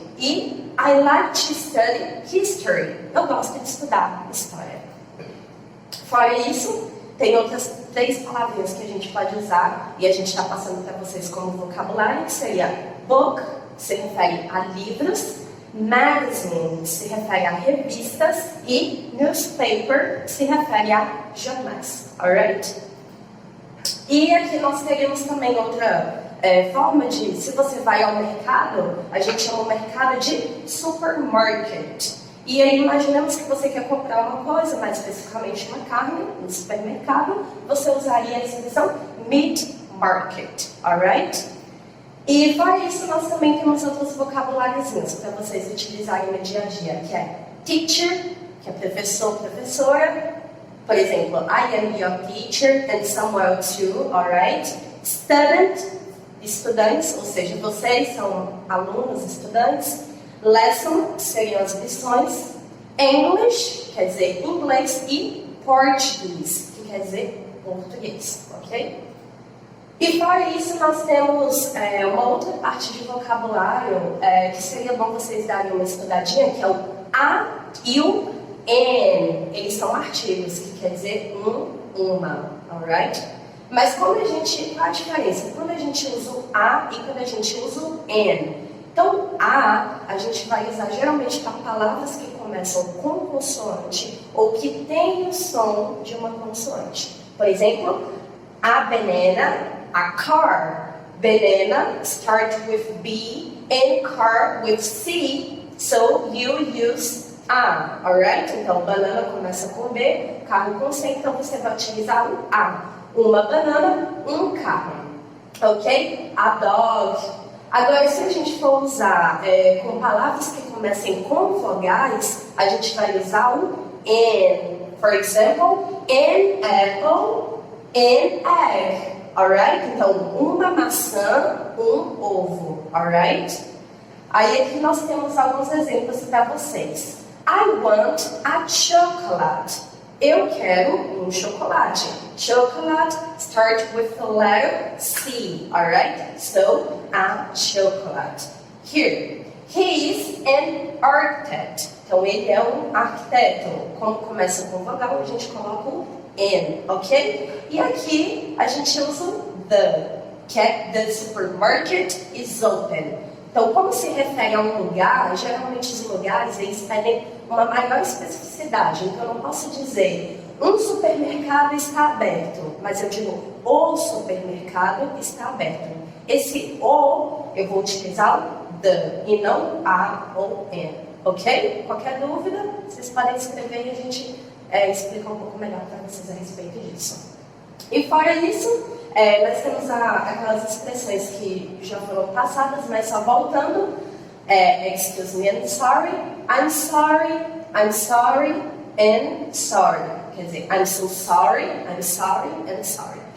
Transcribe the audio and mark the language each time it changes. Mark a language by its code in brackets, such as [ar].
[en] E I like to study history. [pt] Eu gosto de estudar história. Fora isso, tem outras 3 palavrinhas que a gente pode usar e a gente está passando para vocês como vocabulário, que seria book, que se refere a livros, magazine, que se refere a revistas, e newspaper, que se refere a jornais, alright? E aqui nós teríamos também outra forma de, se você vai ao mercado, a gente chama o mercado de supermarket. E aí imaginemos que você quer comprar uma coisa, mais especificamente uma carne, no supermercado, você usaria a expressão meat market, alright? E fora isso, nós também temos outros vocabuláriozinhos para vocês utilizarem no dia a dia, que é teacher, que é professor, professora. [en] Por exemplo, I am your teacher and someone too, alright? [pt] Student, estudantes, ou seja, vocês são alunos, estudantes. Lesson, que seriam as lições. English, quer dizer inglês, e português, que quer dizer português, ok? E fora isso, nós temos uma outra parte de vocabulário que seria bom vocês darem uma estudadinha, que é o a e o an. Eles são artigos, que quer dizer uma, alright? Mas qual a diferença? Quando a gente usa o a e quando a gente usa o an. Então, a gente vai usar geralmente para palavras que começam com consoante ou que têm o som de uma consoante. [en] Por exemplo, a banana, a car. Banana start with B and car with C, so you use a, alright? [pt] Então, banana começa com B, carro com C, então você vai utilizar o a. Uma banana, um carro, ok? [en] A dog. [pt] Agora, se a gente for usar com palavras que comecem com vogais, a gente vai usar o an. [en] For example, an apple, an egg, alright? [pt] Então, uma maçã, um ovo, alright? Aí aqui nós temos alguns exemplos para vocês. [en] I want a chocolate. [pt] Eu quero um chocolate. [en] Chocolate start with the letter C, alright? So, a chocolate. Here, he is an architect. [pt] Então, ele é um arquiteto. Como começa com vogal, a gente coloca o N, ok? E aqui, a gente usa o the, que é [en] the supermarket is open. [pt] Então, como se refere a um lugar, geralmente os lugares, eles pedem uma maior especificidade. Então, eu não posso dizer, um supermercado está aberto, mas eu digo, o supermercado está aberto. Esse o, eu vou utilizar o the, e não a ou an, ok? Qualquer dúvida, vocês podem escrever e a gente explica um pouco melhor para vocês a respeito disso. E fora isso, nós temos aquelas expressões que já foram passadas, mas só voltando. [en] Excuse me, I'm sorry, and sorry. [pt] Quer dizer, [en] I'm so sorry, and sorry.